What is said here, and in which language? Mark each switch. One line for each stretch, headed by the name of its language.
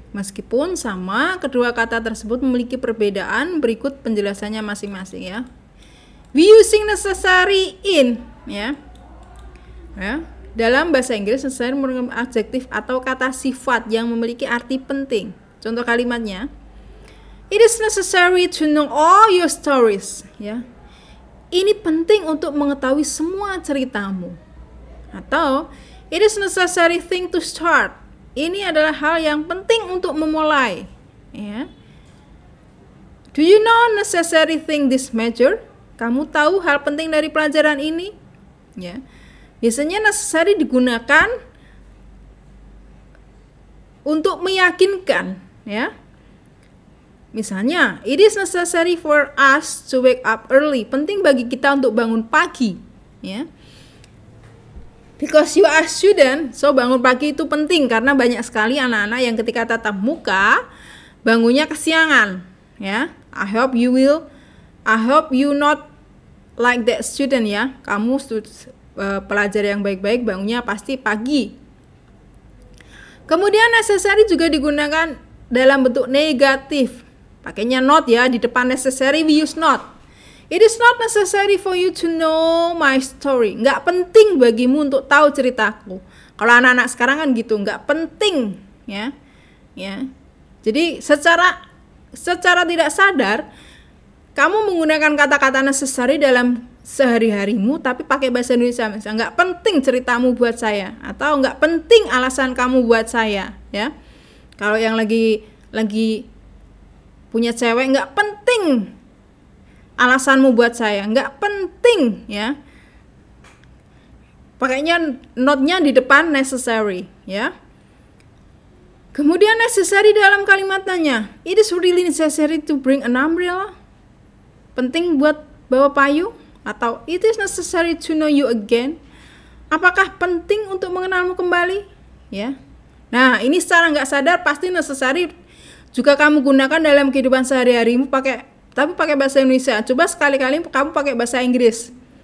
Indonesian: Meskipun sama, kedua kata tersebut memiliki perbedaan. Berikut penjelasannya masing-masing ya.
English: We using necessary in
Indonesian: ya. Ya. Dalam bahasa Inggris, necessary merupakan adjektif atau kata sifat yang memiliki arti penting. Contoh kalimatnya,
English: it is necessary to know all your stories.
Indonesian: Ya. Ini penting untuk mengetahui semua ceritamu. Atau,
English: it is necessary thing to start.
Indonesian: Ini adalah hal yang penting untuk memulai. Ya.
English: Do you know necessary thing this major?
Indonesian: Kamu tahu hal penting dari pelajaran ini? Ya. Biasanya necessary digunakan untuk meyakinkan, ya. Misalnya,
English: it is necessary for us to wake up early.
Indonesian: Penting bagi kita untuk bangun pagi, ya.
English: Because you are student, so
Indonesian: bangun pagi itu penting karena banyak sekali anak-anak yang ketika tatap muka bangunnya kesiangan, ya.
English: I hope you not like that student ya.
Indonesian: Kamu pelajar yang baik-baik bangunnya pasti pagi. Kemudian necessary juga digunakan dalam bentuk negatif. Pakainya not ya, di depan necessary
English: we use not. It is not necessary for you to know my story.
Indonesian: Nggak penting bagimu untuk tahu ceritaku. Kalau anak-anak sekarang kan gitu, nggak penting ya. Ya. Jadi secara tidak sadar kamu menggunakan kata-kata necessary dalam sehari-harimu tapi pakai bahasa Indonesia. Misalnya, nggak penting ceritamu buat saya, atau nggak penting alasan kamu buat saya, ya. Kalau yang lagi punya cewek, nggak penting alasanmu buat saya, nggak penting, ya. Pakainya not-nya di depan necessary, ya. Kemudian necessary dalam kalimat tanya,
English: it is really necessary to bring an umbrella.
Indonesian: Penting buat bawa payung. Atau
English: it is necessary to know you again.
Indonesian: Apakah penting untuk mengenalmu kembali? Ya. Nah, ini secara nggak sadar pasti necessary juga kamu gunakan dalam kehidupan sehari-harimu tapi pakai bahasa Indonesia. Coba sekali-kali kamu pakai bahasa Inggris.